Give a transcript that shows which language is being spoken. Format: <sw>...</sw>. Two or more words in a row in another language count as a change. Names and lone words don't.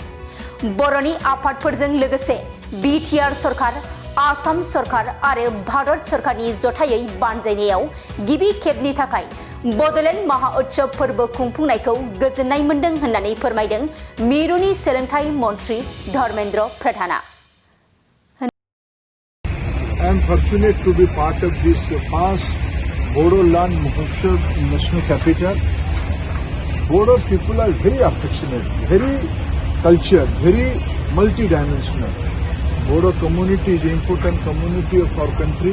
<brx>बर'नि आफादफोरजों लोगोसे बिटिआर सरकार, आसाम सरकार आरो भारत सरकारनि जथायै बानजायनायाव गिबि खेबनि थाखाय बड'लेण्ड महा उत्सव फोरबो खुंफुंनायखौ गोजोननाय मोनदों होननानै फोरमायदों मिरुनि सोलोंथाइ मन्थ्रि धर्मेन्द्र प्रधाना।</brx> <en>I am fortunate to be part of this past Bodoland Mahotsav national capital. Bodo people are very affectionate, very cultured, very multidimensional. Bodo community is an important community of our country.</en>